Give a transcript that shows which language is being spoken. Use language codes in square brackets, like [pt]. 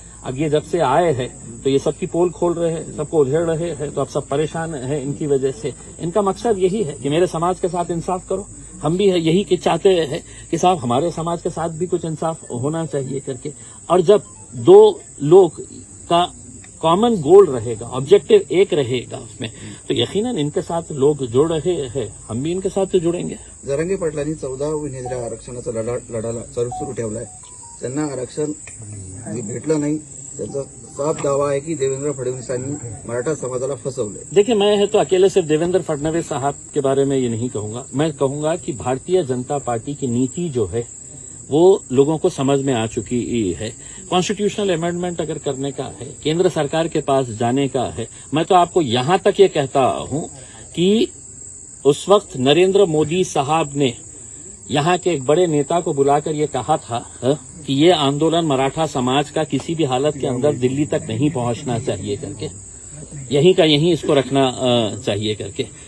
[hi] अब ये जब से आए हैं तो ये सबकी पोल खोल रहे हैं, सबको उधेड़ रहे हैं, तो अब सब परेशान हैं इनकी वजह से. इनका मकसद यही है कि मेरे समाज के साथ इंसाफ करो, हम भी यही के चाहते हैं कि साहब हमारे समाज के साथ भी कुछ इंसाफ होना चाहिए करके। और जब दो लोग का कॉमन गोल रहेगा, ऑब्जेक्टिव एक रहेगा उसमें, तो यकीनन इनके साथ लोग जुड़ रहे हैं, हम भी इनके साथ तो जुड़ेंगे। [mr] जरांगे पाटलांनी 14 उमेदवार आरक्षणाचा लढा सुरू ठेवलाय. त्यांना आरक्षण भेटलं नाही. त्यांचा साफ दावा आहे की देवेंद्र फडणवीसांनी मराठा समाजाला फसवलंय. [hi] देखिए, मैं है तो अकेले सिर्फ देवेंद्र फडणवीस साहब के बारे में ये नहीं कहूंगा, मैं कहूंगा कि भारतीय जनता पार्टी की नीति जो है वो लोगों को समझ में आ चुकी है। कॉन्स्टिट्यूशनल अमेंडमेंट अगर करने का है, केंद्र सरकार के पास जाने का है, मैं तो आपको यहां तक ये कहता हूं कि उस वक्त नरेंद्र मोदी साहब ने यहां के एक बड़े नेता को बुलाकर ये कहा था कि ये आंदोलन मराठा समाज का किसी भी हालत के अंदर दिल्ली तक नहीं पहुंचना चाहिए करके, यहीं का यहीं इसको रखना चाहिए करके।